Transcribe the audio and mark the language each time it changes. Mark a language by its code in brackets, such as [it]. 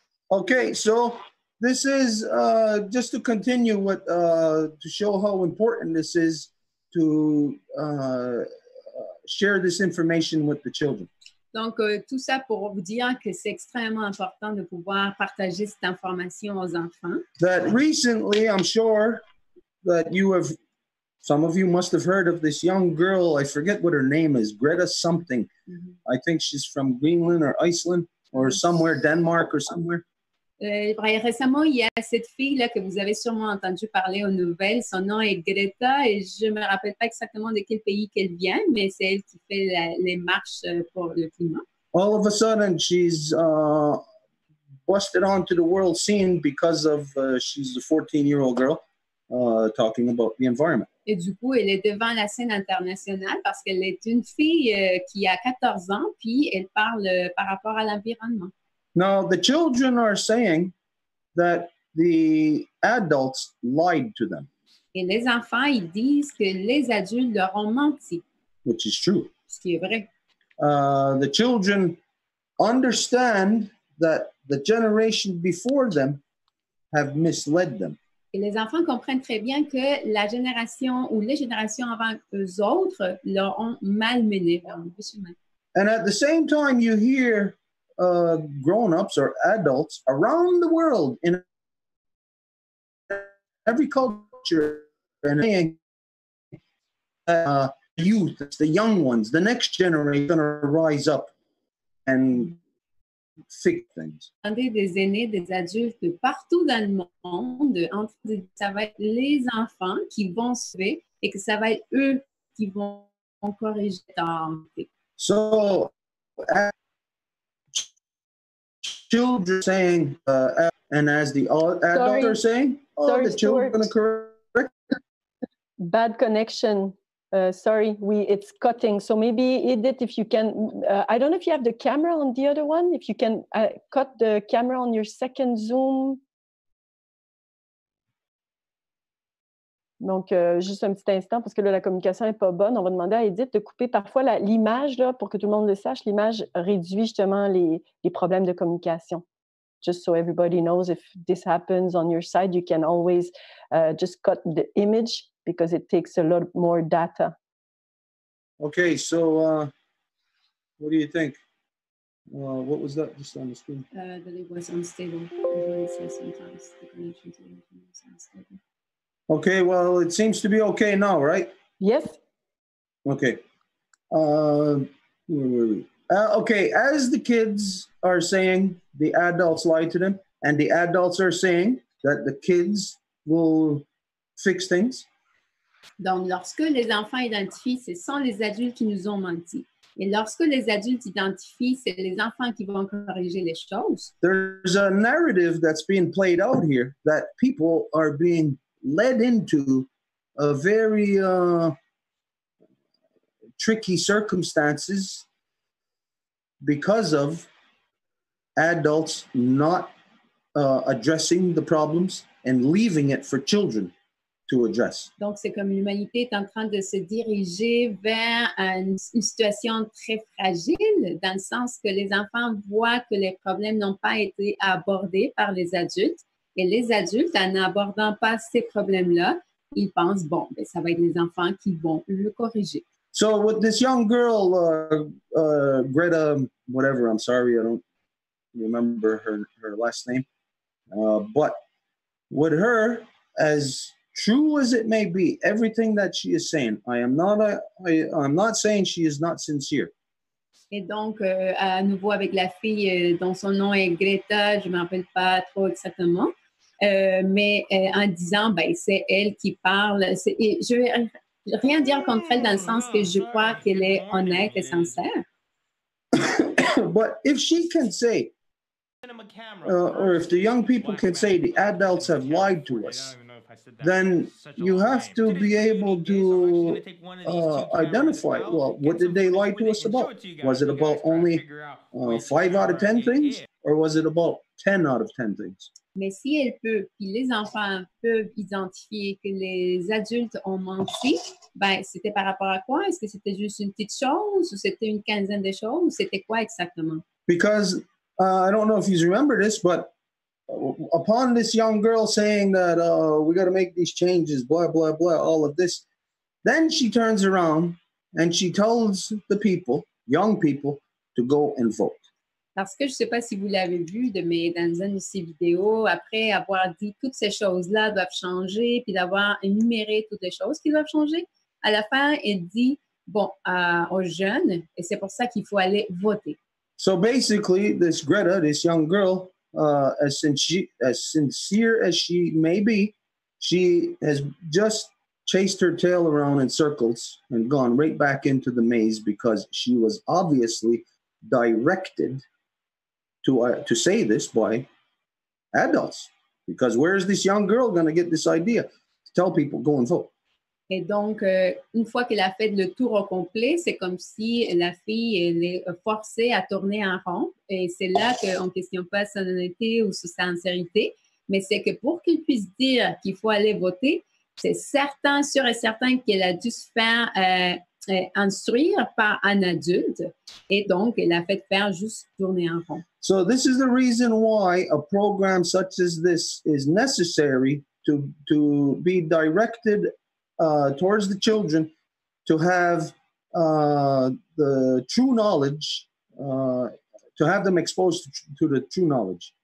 [en] Okay, so this is just to continue what to show how important this is to share this information with the children. [fr] Donc, tout ça pour vous dire que c'est extrêmement important de pouvoir partager cette information aux enfants. [en] That recently, I'm sure that some of you must have heard of this young girl. I forget what her name is, Greta something. Mm-hmm. I think she's from Greenland or Iceland or somewhere, Denmark or somewhere. [fr] Récemment, il y a cette fille-là que vous avez sûrement entendu parler aux nouvelles. Son nom est Greta et je ne me rappelle pas exactement de quel pays qu'elle vient, mais c'est elle qui fait les marches pour le climat. [en] All of a sudden, she's busted onto the world scene because of she's a 14-year-old girl talking about the environment. [fr] Et du coup, elle est devant la scène internationale parce qu'elle est une fille qui a 14 ans, puis elle parle par rapport à l'environnement. [en] Now, the children are saying that the adults lied to them, [fr] Et les enfants, ils disent que les adultes leur ont menti, [en] which is true. [fr] ce qui est vrai. [en] The children understand that the generation before them have misled them. [fr] Et les enfants comprennent très bien que la génération ou les générations avant eux autres leur ont malmené vers le chemin. [en] And at the same time, you hear grown-ups or adults around the world in every culture and saying, youth, it's the young ones, the next generation going to rise up and fix things. [fr] Des aînés, des adultes partout dans le monde, ça va être les enfants qui vont sauver et que ça va être eux qui vont corriger tard. [en] So, children saying, and as the adults are saying, Sorry, the children are going to correct. Bad connection. Sorry, it's cutting. So maybe, Edith, if you can, I don't know if you have the camera on the other one. If you can cut the camera on your second Zoom. [fr] Donc, juste un petit instant, parce que là, la communication n'est pas bonne. On va demander à Edith de couper parfois l'image, là, pour que tout le monde le sache. L'image réduit justement les problèmes de communication. [en] Just so everybody knows, if this happens on your side, you can always just cut the image because it takes a lot more data. Okay, so what do you think? What was that just on the screen? That it was unstable. Sometimes the connection to the internet is unstable. Okay, well, it seems to be okay now, right? Yes. Okay. Where were we? Okay, as the kids are saying, the adults lied to them, and the adults are saying that the kids will fix things. [fr] Donc, lorsque les enfants identifient, ce sont les adultes qui nous ont menti. Et lorsque les adultes identifient, c'est les enfants qui vont corriger les choses. [en] There's a narrative that's being played out here that people are being led into a very tricky circumstances because of adults not addressing the problems and leaving it for children to address. [fr] Donc, c'est comme l'humanité est en train de se diriger vers une situation très fragile, dans le sens que les enfants voient que les problèmes n'ont pas été abordés par les adultes. Et les adultes, en n'abordant pas ces problèmes-là, ils pensent, bon, ben, ça va être les enfants qui vont le corriger. [en] So with this young girl, Greta, whatever, I'm sorry, I don't remember her last name. But with her, as true as it may be, everything that she is saying, I'm not saying she is not sincere. [fr] Et donc, à nouveau avec la fille dont son nom est Greta, je ne me rappelle pas trop exactement, mais en disant, ben, c'est elle qui parle. Et je ne vais rien dire contre elle dans le sens que je crois qu'elle est honnête et sincère. [en] But if she can say, or if the young people can say the adults have lied to us, then you have to be able to identify, well, what did they lie to us about? Was it about only 5 out of 10 things, or was it about 10 out of 10 things? [fr] Mais si elle peut, puis les enfants peuvent identifier que les adultes ont menti, ben, c'était par rapport à quoi? Est-ce que c'était juste une petite chose, ou c'était une quinzaine de choses, ou c'était quoi exactement? [en] Because I don't know if you remember this, but upon this young girl saying that we got to make these changes, blah, blah, blah, all of this, then she turns around and she tells the people, young people, to go and vote. [fr] Parce que je ne sais pas si vous l'avez vu dans une de ces vidéos, après avoir dit toutes ces choses-là doivent changer, puis d'avoir énuméré toutes les choses qui doivent changer, à la fin, elle dit, bon, aux jeunes, et c'est pour ça qu'il faut aller voter. [en] So basically, this Greta, this young girl, as sincere as she may be, she has just chased her tail around in circles and gone right back into the maze because she was obviously directed to say this by adults. Because where is this young girl going to get this idea? tell people, go and vote. [fr] Et donc, une fois qu'elle a fait le tour au complet, c'est comme si la fille elle est forcée à tourner en rond. Et c'est là qu'on ne questionne pas son honnêteté ou sa sincérité, mais c'est que pour qu'elle puisse dire qu'il faut aller voter, c'est certain, sûr et certain qu'elle a dû se faire instruire par un adulte. Et donc, elle a fait faire juste tourner en rond. [en] So this is the reason why a program such as this is necessary to be directed towards the children, to have the true knowledge, to have them exposed to the true knowledge.